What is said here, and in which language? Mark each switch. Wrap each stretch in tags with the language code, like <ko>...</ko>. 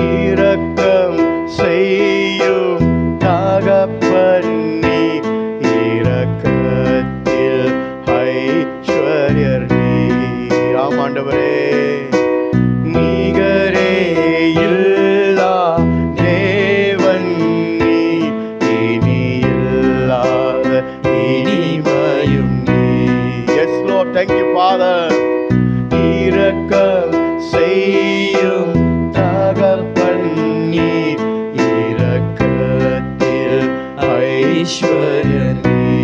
<ta>இரக்கம் செய்யும் தகப்பன் நீ, இரக்கத்தில் ஐஸ்வர்யர் நீ. ஆமாண்டவரே, நீகரே இல்லா தேவன் நீ, இனி இல்லாத இனிமையும் நீ.</ta> <en>Yes Lord, thank you Father.</en> <ta>இரக்கம் செய்யும் தகப்பன் நீ, இரக்கத்தில் ஐஸ்வர்யன் நீ.</ta>